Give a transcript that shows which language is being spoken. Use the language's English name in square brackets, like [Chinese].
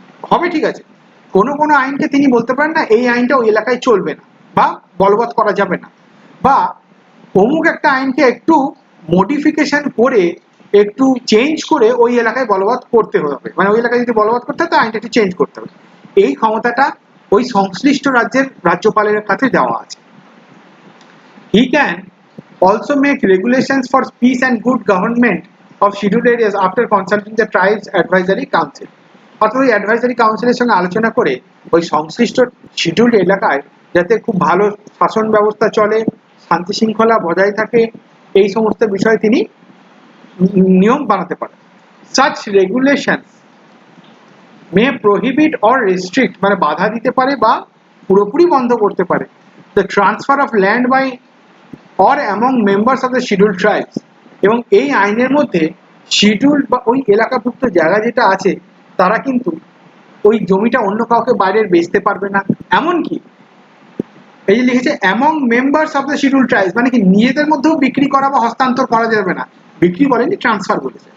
[Bangla] হবে ঠিক আছে, কোনো কোনো আইনকে তিনি বলতে পারেন না এই আইনটা ওই এলাকায় চলবে না বা বলবৎ করা যাবে না, বা অমুক একটা আইনকে একটু মডিফিকেশন করে একটু চেঞ্জ করে ওই এলাকায় বলবৎ করতে হবে, মানে ওই এলাকায় যদি বলবৎ করতে হয় তো আইনটা একটু চেঞ্জ করতে হবে। এই ক্ষমতাটা ওই সংশ্লিষ্ট রাজ্যের রাজ্যপালের কাছে দেওয়া আছে। [English] He can also make regulations for peace and good government of scheduled areas after consulting the tribes advisory council. [Bangla] অর্থাৎ ওই অ্যাডভাইজারি কাউন্সিলের সঙ্গে আলোচনা করে ওই সংশ্লিষ্ট শিডিউলড এলাকায় যাতে খুব ভালো শাসন ব্যবস্থা চলে, শান্তি শৃঙ্খলা বজায় থাকে, এই সমস্ত বিষয়ে তিনি নিয়ম বানাতে পারেন। [English] Such regulations may prohibit or restrict, [Bangla] মানে বাধা দিতে পারে বা পুরোপুরি বন্ধ করতে পারে [English] the transfer of land by or among members of the scheduled tribes, [Bangla] এবং এই আইনের মধ্যে শিডিউলড বা ওই এলাকাভুক্ত জায়গা যেটা আছে তারা কিন্তু ওই জমিটা অন্য কাউকে বাইরের বেচতে পারবে না, এমনকি এই যে লিখেছে [English] among members of the scheduled tribes, [Bangla] মানে কি নিজেদের মধ্যেও বিক্রি করা বা হস্তান্তর করা যাবে না, বিক্রি বলেনি ট্রান্সফার বলেছে।